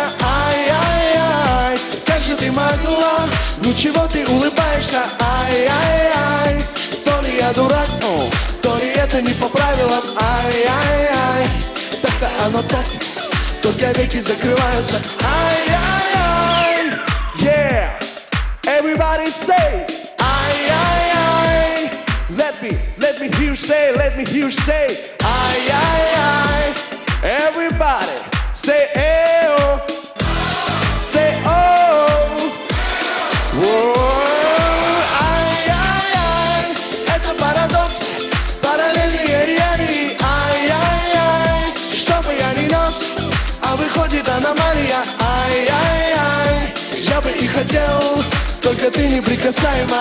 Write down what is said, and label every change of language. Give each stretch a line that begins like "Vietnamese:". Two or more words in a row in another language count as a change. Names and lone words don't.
Russian: Ай-яй-яй, как же ты могла, ну чего ты улыбаешься? Ай-яй-яй, то ли я дурак, то ли это не по правилам. Ай-яй-яй, так-то оно так, только веки закрываются. Ай-яй-яй, yeah,
English: everybody say,
Russian: ай-яй-яй.
English: Let me hear you say, let me hear you say,
Russian: ай-яй-яй.
English: Everybody say, oh, say, oh, whoa.
Russian: Ай-яй-яй, это парадокс, параллельные реалии. Ай-яй-яй, что бы я ни нес, а выходит аномалия. Ай-яй-яй, я бы и хотел, только ты неприкасаема.